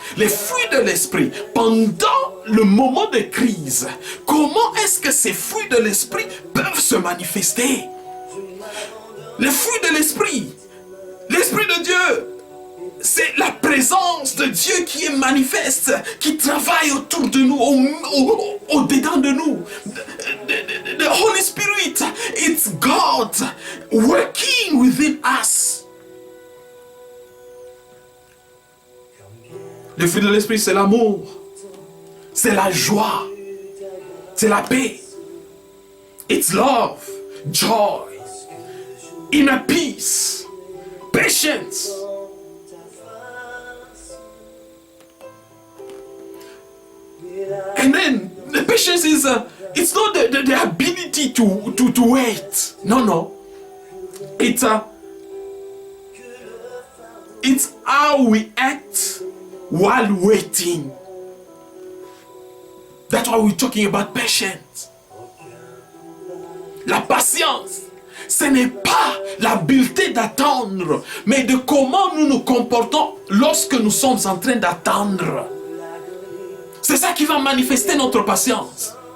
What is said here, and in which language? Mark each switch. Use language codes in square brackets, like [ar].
[fr] Les fruits de l'esprit, pendant le moment de crise, comment est-ce que ces fruits de l'esprit peuvent se manifester? Les fruits de l'esprit de Dieu, c'est la présence de Dieu qui est manifeste, qui travaille autour de nous, au-dedans de nous. [en] The Holy Spirit, it's God working within us. [fr] Le fruit de l'esprit, c'est l'amour, c'est la joie, c'est la paix. [en] It's love, joy, inner peace, patience. And then the patience is, it's not the ability to wait. No. It's how we act while waiting. That's why we're talking about patience. [fr] La patience, ce n'est pas l'habileté d'attendre, mais de comment nous nous comportons lorsque nous sommes en train d'attendre. C'est ça qui va manifester notre patience.